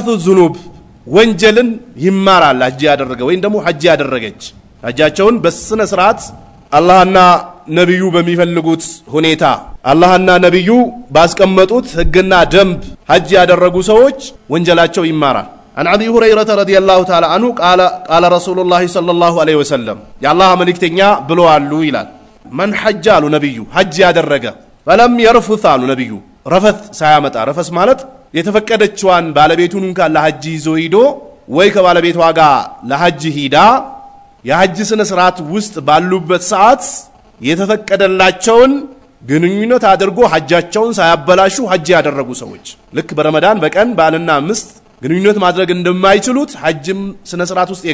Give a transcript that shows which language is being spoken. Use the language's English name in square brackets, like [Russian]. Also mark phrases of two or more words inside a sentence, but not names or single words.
[Amharic] ዙኑብ ወንጀልን ይማራል ሐጅ ያደረገ ወይም ደግሞ ሐጅ ያደረገች ሐጃቸውን በስነ ስርዓት አላህና ነብዩ በሚፈልጉት ሁኔታ አላህና ነብዩ ባስቀመጡት ህግና ደንብ ሐጅ ያደረጉ ሰዎች ወንጀላቸው ይማራል [Arabic] عن ابي هريره رضي الله تعالى عنه قال رسول الله صلى الله عليه وسلم يا الله [Amharic] ملكتኛ ብለዋል ይላል [Arabic] من حج [Amharic] አሉ ነብዩ ሐጅ ያደረገ [Arabic] فلم يرفث [Amharic] አሉ ነብዩ ረፈት ሳያመጣ ረፈስ ማለት የተፈቀደችዋን ባለቤቱን እንኳን ለሐጅ ይዞ ሄዶ ወይ ከባለቤቷ ጋር ለሐጅ ሂዳ የሐጅ ስነ ስርዓት ውስጥ ባሉበት ሰዓት የተፈቀደላቸውን ግንኙነት አድርጎ ሐጃቸውን ሳያበላሹ ሐጅ ያደረጉ ሰዎች ልክ በረመዳን በቀን ባልና ምስት ግንኙነት ማድረግ እንደማይችሉት ሐጅም ስነ ስርዓት ውስጥ